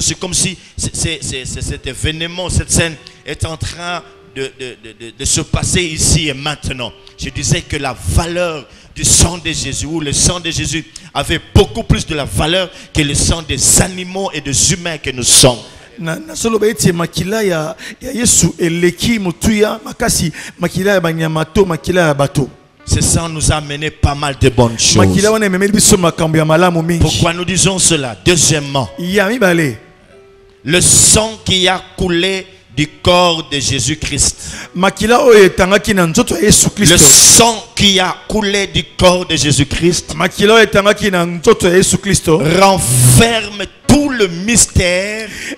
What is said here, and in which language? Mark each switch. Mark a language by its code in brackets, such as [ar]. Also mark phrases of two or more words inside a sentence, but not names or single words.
[fr] C'est comme si cet événement, cette scène est en train de se passer ici et maintenant. Je disais que la valeur du sang de Jésus, ou le sang de Jésus, avait beaucoup plus de la valeur que le sang des animaux et des humains que nous sommes. [ln] Na solo baiti makila ya Yesu eleki motuya makasi makila ya banyama to makila ya bato. [fr] Ce sang nous a amené pas mal de bonnes choses. Pourquoi nous disons cela? Deuxièmement, le sang qui a coulé du corps de Jésus-Christ. Le sang qui a coulé du corps de Jésus-Christ renferme tout le mystère.